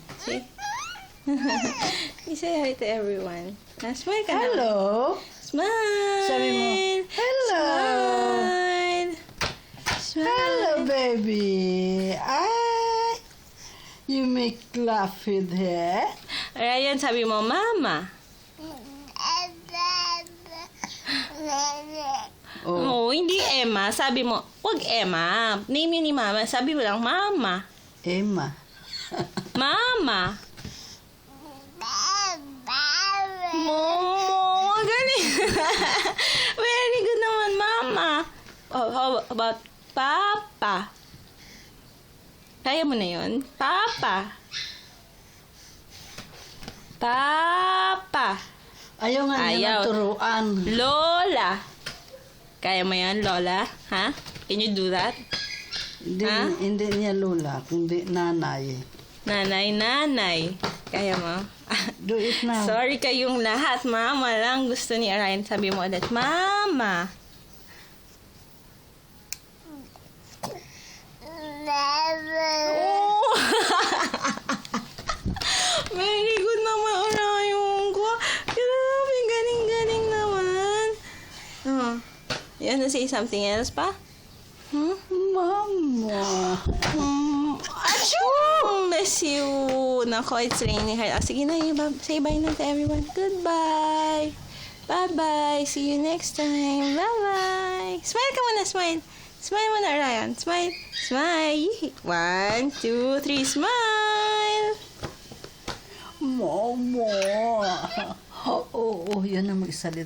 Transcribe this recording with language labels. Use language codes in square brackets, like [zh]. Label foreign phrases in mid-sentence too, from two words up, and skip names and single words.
[en] See? You say hi to everyone. Now, smile [tl] ka na. [en] Hello? Smile! [tl] Sabi mo, hello! [en] Smile! Smile! Hello, baby! Ay! You make laugh with her? [tl] Orion, sabi mo, Mama. Oh, Oh, hindi Emma. Sabi mo, wag Emma. Name yun ni Mama. Sabi mo lang, Mama. Emma. Mama. Momo, galing. [en] Very good naman, Mama. Oh, how about Papa? [tl] Kaya mo na yun? Papa. Papa. Ayaw nga niya Ayaw. ng turuan. Lola. Kaya mo yan, Lola? Ha? [en] Can you do that? [tl] Hindi, Ha? hindi niya lula, kundi nanay. Nanay. Kaya mo? [en] Do it now. [tl] Sorry kayong lahat. Mama lang gusto ni Orion. Sabi mo ulit, Mama. Oh! [en] Very good [tl] naman, Orion ko. Grabe, galing naman. Oh. [en] You want to say something else pa? Hmm? [tl] Mama. [en] Achoo! Bless you. Nako, it's raining hard. [tl] Sige na, [en] say bye na to everyone. Goodbye. Bye-bye. See you next time. Bye-bye. [tl] Smile ka muna, smile. Smile muna, Ryan. [en] Smile. Smile. 1, 2, 3, smile. [tl] Mama. Oo, yan ang magsalita.